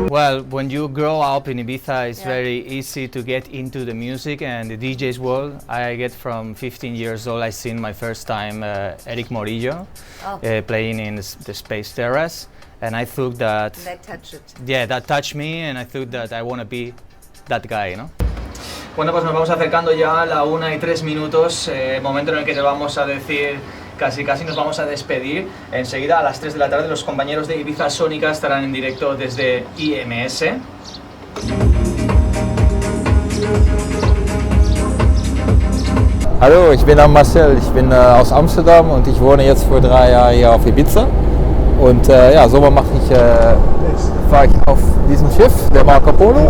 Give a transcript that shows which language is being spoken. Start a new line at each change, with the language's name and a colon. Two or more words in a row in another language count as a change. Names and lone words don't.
English: Well, when you grow up in Ibiza, it's very easy to get into the music and the DJ's world. I get from 15 years old, I seen my first time Eric Morillo playing in the Space Terrace, and I thought that... That touched it. Yeah, that touched me, and I thought that I want to be that guy, you know?
Spanish: Bueno, pues nos vamos acercando ya a la 1:03, momento en el que te vamos a decir, casi nos vamos a despedir. Enseguida a las 3 de la tarde los compañeros de Ibiza Sónica estarán en directo desde IMS.
German: Hallo, ich bin Marcel, ich bin aus Amsterdam und ich wohne jetzt vor 3 Jahren hier auf Ibiza. Und ja, Sommer fahre ich auf diesem Schiff, der Marco Polo.